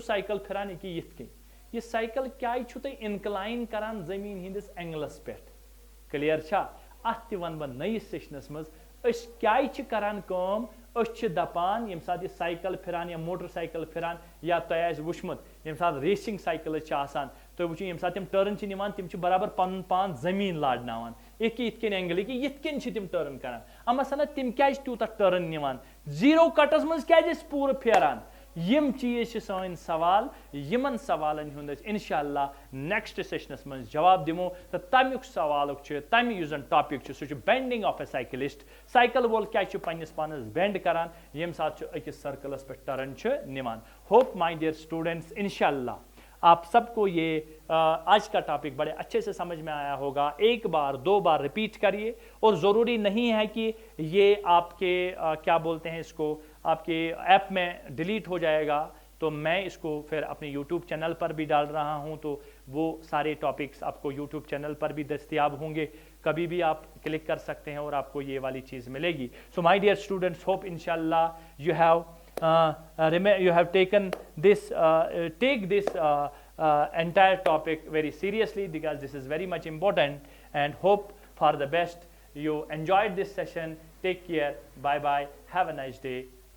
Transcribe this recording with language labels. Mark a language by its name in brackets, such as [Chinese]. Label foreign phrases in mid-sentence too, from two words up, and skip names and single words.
[Kashmiri] साइकिल फिरान ये साइकिल क्या इनक्लाइन करान जमीन हंदिस एंगलस पे क्लियर अत वन बह नयिस सेशनस मज क्या करान दपान ये सात साइकिल फिरान या मोटर साइकिल फिरान या तुम वुचमुत ये सात [English] रेसिंग साइकिल [Kashmiri] तो वो यम साथ टर्न तम बराबर पन पान जमीन लाड़नावान एक एंगल कि ये तम टर्न करान अमा सना तम क्या तूत टर्न निवान जीरो कटस मज क्या पूरे फेरान यम चीज सन सवाल यमन सवालन हुंद इंशाअल्लाह [English] नेक्स्ट सेशनस [Kashmiri] मज जवाब दिमो तो तमुक सवाल तम जन टॉपिक सह [English] बेंडिंग ऑफ ए साइकिलिस्ट [Kashmiri] साइकिल वोल क्या पन्निस पानस बेंड करान यम साथ अकिस सर्कलस पे टर्न निवान [English] होप माय डियर स्टूडेंट्स [Kashmiri] इंशाअल्लाह [Hindi] आप सबको ये आज का टॉपिक बड़े अच्छे से समझ में आया होगा। एक बार दो बार रिपीट करिए और ज़रूरी नहीं है कि ये आपके क्या बोलते हैं इसको आपके ऐप में डिलीट हो जाएगा, तो मैं इसको फिर अपने यूट्यूब चैनल पर भी डाल रहा हूँ, तो वो सारे टॉपिक्स आपको यूट्यूब चैनल पर भी दस्तयाब होंगे, कभी भी आप क्लिक कर सकते हैं और आपको ये वाली चीज़ मिलेगी। [English] So my dear students, hope इंशाल्लाह you have taken this take this entire topic very seriously, because this is very much important, and hope for the best. You enjoyed this session. Take care. Bye bye. Have a nice day.